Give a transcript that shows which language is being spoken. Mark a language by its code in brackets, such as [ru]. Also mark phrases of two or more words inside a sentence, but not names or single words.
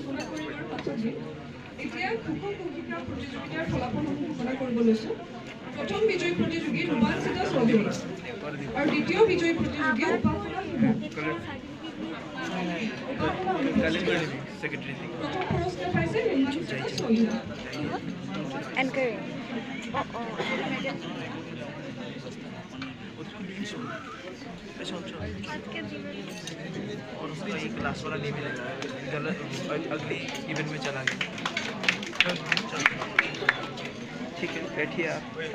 [as] এতিয়া ঘোষক ঘোষিকা প্ৰতিযোগিতাৰ ফলাফলসমূহ ঘোষণা কৰিব লৈছোঁ। প্ৰথম বিজয়ী প্ৰতিযোগী ৰোমাঞ্চিতা চৌধুৰী আৰু দ্বিতীয় বিজয়ী প্ৰতিযোগী উপাসনা প্ৰথম পুৰস্কাৰ পাইছে ৰোমাঞ্চিতা চৌধুৰী। এনকাৰিং [hi] और उसका ये क्लास वाला नहीं मिलेगा, अगले इवेंट में चला गया। ठीक है, बैठिए आप।